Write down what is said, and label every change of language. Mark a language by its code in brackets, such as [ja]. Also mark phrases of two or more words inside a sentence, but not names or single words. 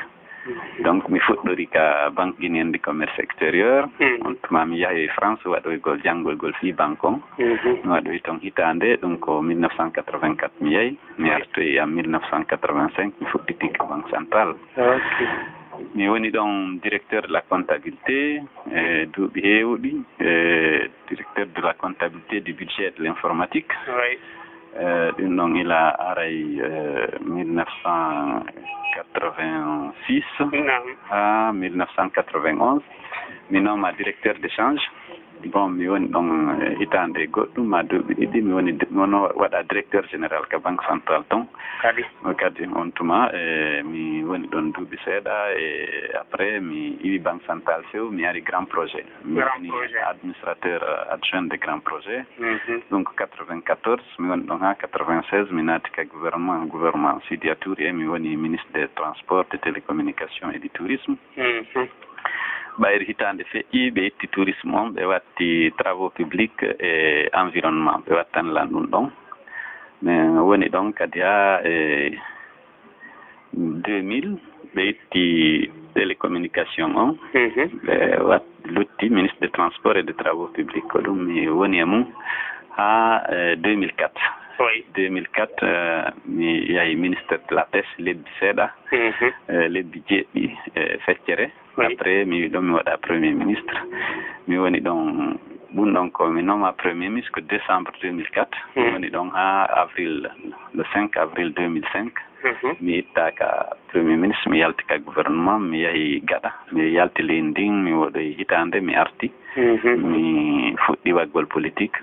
[ff] Donc mi fuɗɗori ka [fr] banque guinéenne du commerce extérieur [ff] on tuma mi yahi France waɗoygol janngol gol fi banque on mi waɗoy ton hitande ɗum ko 1984 mi yahi mi artoyi en 1985 mi fuɗɗiti ka [fr] banque centrale [ff] mi woni ɗon [fr] directeur de la comptabilité [ff] e duuɓi heewɗi [fr] directeur de la comptabilité du budget et de l'informatique [ff] ɗum ɗon ila aray 1986 à 1991 mi nooma [fr] directeur d'échange [ff] bon mi woni ɗon hitande goɗɗum ma duuɓi ɗiɗi mi woni mono waɗa [fr] directeur général [ff] ka banque centrale ton kadi on tuma mi woni ɗon duuɓi seeɗa e après mi iwi [fr] banque centrale [ff] few mi ari [fr] grand projet [ff] mi woni [fr] administrateur adjoint de grand projet [ff] donc 94 mi woni ɗon ha 96 mi naati ka gouvernement Sidia Touré mi woni [fr] ministre des transports des télécommunications et du tourisme [ff] ɓayri hitande feƴƴi ɓe itti tourisme on ɓe watti [fr] travaux publics et environnement [ff] ɓe wattan lan ɗum ɗon mais woni ɗon kadi ha e 2000 ɓe itti télécommunication on ɓe lutti [fr] ministre des transports et des travaux publics [ff] ko ɗum mi woni e mum ha 2004 2004 mi yahi [fr] ministre de la pêche [ff] lebbi seeɗa lebbi jeeɗɗi feccere après mi wi ɗon mi waɗa [fr] premier ministre [ff] mi woni ɗon ɗum ɗon ko mi nooma [fr] premier ministre [ff] ko décembre 2004 mi woni ɗon ha [fr] avril le 5 avril 2005 [ff] mi ittaka [fr] premier ministre [ff] mi yalti ka gouvernement mi yahi gaɗa mi yalti leydi ndin mi waɗoy hitande mi arti mi fuɗɗi waggol politique